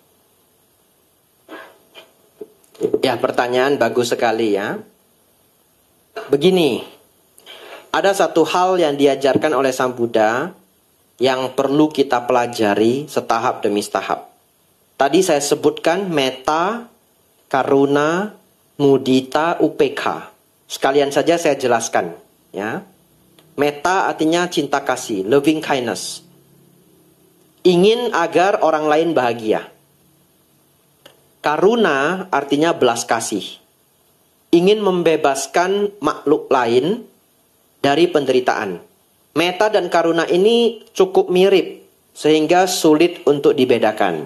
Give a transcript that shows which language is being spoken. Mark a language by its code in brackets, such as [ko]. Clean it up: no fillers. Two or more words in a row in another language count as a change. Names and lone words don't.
[id] Ya, pertanyaan bagus sekali ya. Begini, ada satu hal yang diajarkan oleh Sang Buddha yang perlu kita pelajari setahap demi setahap. Tadi saya sebutkan [pi] metta, karuna, mudita, upekha. [id] Sekalian saja saya jelaskan, ya. Metta artinya cinta kasih, [en] loving kindness. [id] Ingin agar orang lain bahagia. Karuna artinya belas kasih. Ingin membebaskan makhluk lain dari penderitaan. Metta dan karuna ini cukup mirip sehingga sulit untuk dibedakan.